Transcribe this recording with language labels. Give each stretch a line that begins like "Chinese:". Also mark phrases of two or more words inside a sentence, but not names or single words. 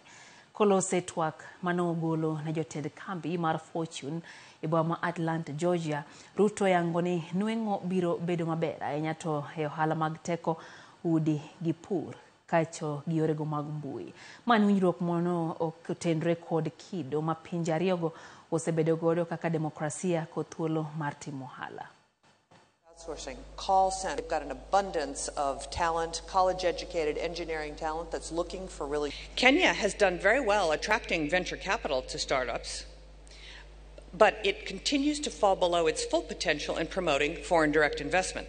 Luo (Kenya and Tanzania): Kolose twak manogolo ne jotend kambi mar Fortune e boma ma Atlanta, Georgia, Ruto yango ni nweng'o biro bedo maber ahinya to e ohala mag teko, udi gi pur kacho gi yorego mag mbui. Man winjruok mono otenre kod kido ma pinje ariyogo osebedo godo kaka demokrasia kod thuolo mar timo ohala.
English: Outsourcing, call center. They've got an abundance of talent, college-educated engineering talent that's looking for really... Kenya has done very well attracting venture capital to startups, but it continues to fall below its full potential in promoting foreign direct investment.